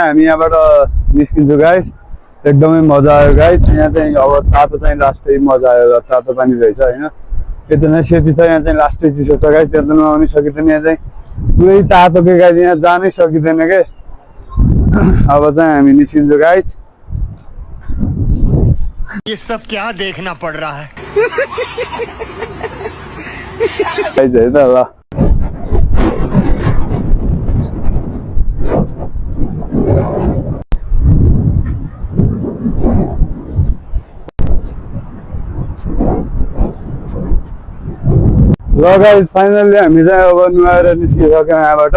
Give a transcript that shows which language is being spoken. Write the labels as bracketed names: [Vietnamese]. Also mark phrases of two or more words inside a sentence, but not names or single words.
[Nepali] अब चाहिँ हामी यहाँबाट निस्किन्छौँ गाइस। एकदमै मजा आयो गाइस। यहाँ चाहिँ अब तातो चाहिँ लास्टै मजा आयो, तातो पानी रहेछ होइन। यता चाहिँ सेती छ, यहाँ चाहिँ लास्टै चिसो छ गाइस, त्यहाँ त नुहाउनै सकिँदैन। यहाँ चाहिँ पुरै तातो के गाइस, यहाँ जानै सकिँदैन के। अब चाहिँ हामी निस्किन्छौँ गाइस। [Hindi] ये सब क्या देखना पड़ रहा है [Nepali] गाइस है त ल। ल [English] guys finally [Nepali] हामी चाहिँ अब नुहाएर निस्किसक्यौँ यहाँबाट।